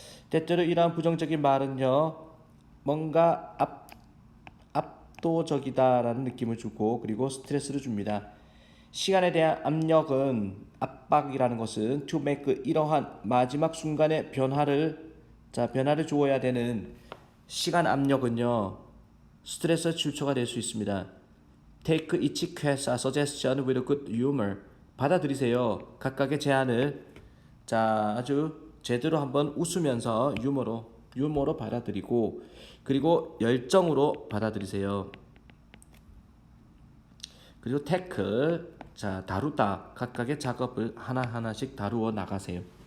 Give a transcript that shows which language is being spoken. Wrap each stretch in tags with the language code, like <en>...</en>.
<ko>때때로 이러한 부정적인 말은요, 뭔가 압도적이다라는 느낌을 주고 그리고 스트레스를 줍니다. 시간에 대한 압력은 압박이라는 것은</ko> <en>to make</en> <ko>이러한 마지막 순간의 변화를 주어야 되는 시간 압력은요, 스트레스 출처가 될 수 있습니다.</ko> <en>Take each suggestion with good humor.</en> <ko>받아들이세요. 각각의 제안을 아주 제대로 한번 웃으면서 유머로 받아들이고 그리고 열정으로 받아들이세요. 그리고 태클, 다루다. 각각의 작업을 하나하나씩 다루어 나가세요.</ko>